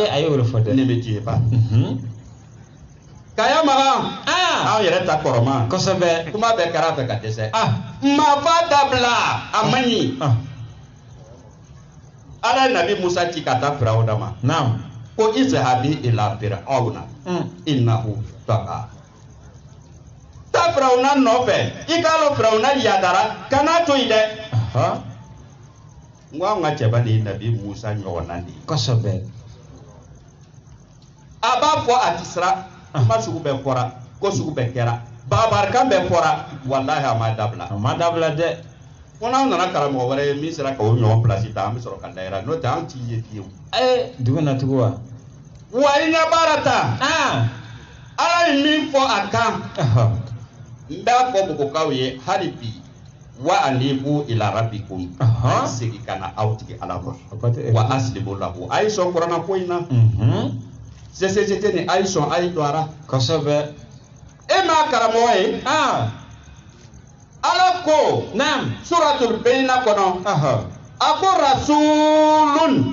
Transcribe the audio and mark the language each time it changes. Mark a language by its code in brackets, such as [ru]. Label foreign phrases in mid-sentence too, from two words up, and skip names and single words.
[bm] a ye o de fɔ dɛ. nemetiye ba. Kaya maga. Aw yɛrɛ ta kɔrɔma. kosɛbɛ. kuma bɛɛ kɛra fɛ ka dɛsɛ. Mafa dabila a man ɲi. Ala ye Nabi Musa ci ka taa Firawuna ma. Naam. [ar] Ko اذهب إلى فرعون إنه طغى. [bm] Ta Firawuna nɔfɛ i k'a lɔn Firawuna yadara kana to yen dɛ. N ko anw ka cɛba de ye Nabi Musa ɲɔgɔnna de ye. kosɛbɛ. A b'a fɔ a ti sira. kuma sugu bɛɛ fɔra ko sugu bɛɛ kɛra babarikan bɛɛ fɔra walahi a ma dabila. a ma dabila dɛ. ko n'aw nana karamɔgɔ wɛrɛ ye min sera k'o ɲɔgɔn place ta an bɛ sɔrɔ ka dayira n'o tɛ an t'i ye fiyewu. dugu natigiw wa. wa i ɲɛ baara ta. ala ye min fɔ a kan. n b'a fɔ mɔgɔkaw ye hali bi [ar] وأنيبوا إلى ربكم. [bm] a ye segin ka na aw tigi ala ma. [ar] وأسلموا له [bm] a ye sɔn kuranna ko in na. CCT ni a ye sɔn a ye don a la. kosɛbɛ. e ma karamɔgɔ ye. ala ko. naam. [ar] سورة البينة [bm] kɔnɔ. [ar] قال رسول.